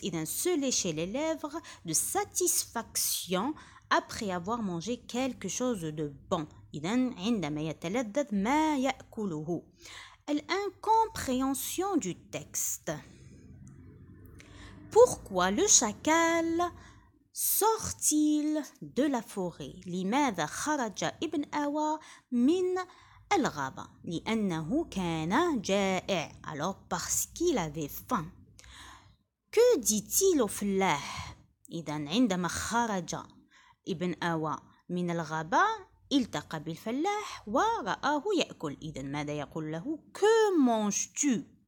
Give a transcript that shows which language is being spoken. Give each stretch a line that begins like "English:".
French: إذا se lécher les lèvres de satisfaction après avoir mangé quelque chose de bon.
Arabic: إذا عندما يتلذذ ما يأكله.
French: L'incompréhension du texte. Pourquoi le chacal sort-il de la forêt?
Arabic: لماذا خرج ابن آوى من الغابة؟ لأنه كان جائع.
French: Alors parce qu'il avait faim. Que dit-il au
Arabic: فلاح؟ إذا عندما خرج ابن آوى من الغابة التقى بالفلاح ورآه يأكل. إذا ماذا يقول له؟
French: Que manges-tu?